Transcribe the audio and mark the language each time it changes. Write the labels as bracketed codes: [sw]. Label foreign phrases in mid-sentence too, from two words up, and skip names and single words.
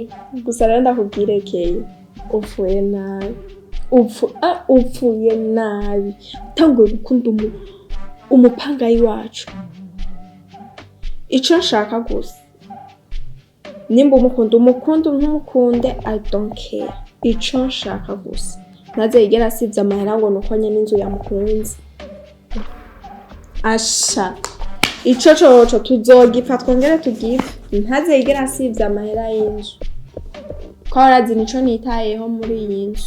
[rn] gusa rero ndakubwire Keye upfuye nabi utanguye gukunda umupangayi wacu ico nshaka gusa nimba umukunda ntumukunde [en] I don't care [rn] ico nshaka gusa naze yigera asivye amahera ngo nuko nyene inzu yamukunze asha ico coco tuzogipfa twongere tugive ntazegera asivye amahera y'inzu ko arazi nico nitayeho muri iyi nzu